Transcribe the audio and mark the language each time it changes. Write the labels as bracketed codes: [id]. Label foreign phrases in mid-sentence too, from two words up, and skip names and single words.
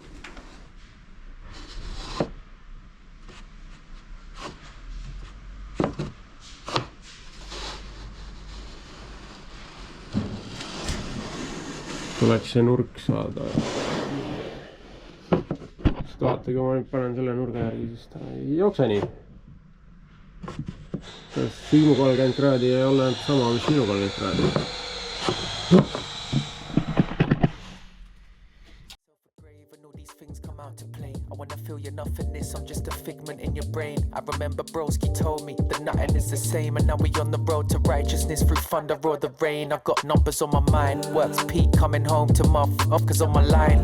[et] Tuleks see nurk saada. Sest vaata, kui ma nüüd panen selle nurga järgi, siis ta ei jookse nii. Kas Siimu 30 kraadi ei ole sama, mis minu 30 kraadi? [en] I'm just a figment in your brain. I remember Broski told me that nothing is the same, and now we on the road to righteousness through thunder or the rain. I've got numbers on my mind, work's peak, coming home to my cause on my line.